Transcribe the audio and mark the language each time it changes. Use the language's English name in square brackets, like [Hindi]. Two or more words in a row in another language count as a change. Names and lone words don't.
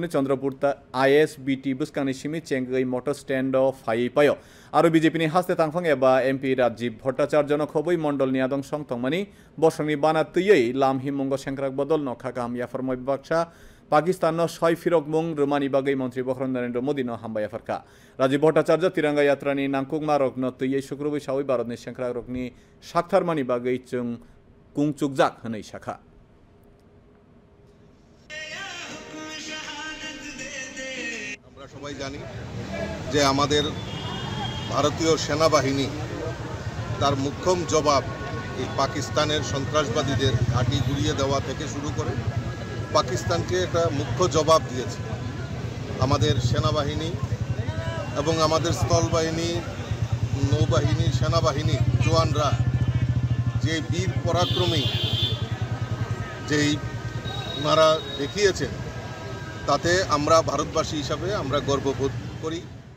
[Kok Borok] Chandrapurta ISBT buskangni simi chengai motor stand of phai payo aro BJP ni haste tangphang eba MP Rajiv Bhattacharya no khoboi Mondolni adong songtongmani bosangni bana tuyei lamhi mungo Shankrak bodolno khaka hamyafar moi baksha Pakistan no Shoi Firok Mung Rumani bagai Mantri Bokron Narendra Modi no hambaya farka Rajiv Bhattacharya Tiranga Yatra ni Nangkung Marok no tuyei Shukrubai Shawi Bharatni Shankrak rokni Shaktharmani bagai chung Kungchukjak hanai shakha [Bangla] আমরা সবাই জানি যে আমাদের ভারতীয় সেনাবাহিনী তার মুখ্যম জবাব এই পাকিস্তানের সন্ত্রাসবাদীদের ঘাঁটি গুড়িয়ে দেওয়া থেকে শুরু করে পাকিস্তানকে একটা মুখ্য জবাব দিয়েছে আমাদের সেনাবাহিনী এবং আমাদের স্থলবাহিনী নৌবাহিনী সেনাবাহিনী জওয়ানরা যে বীর পরাক্রমী যেই ওনারা দেখিয়েছেন তাতে আমরা ভারতবাসী হিসাবে আমরা গর্ববোধ করি।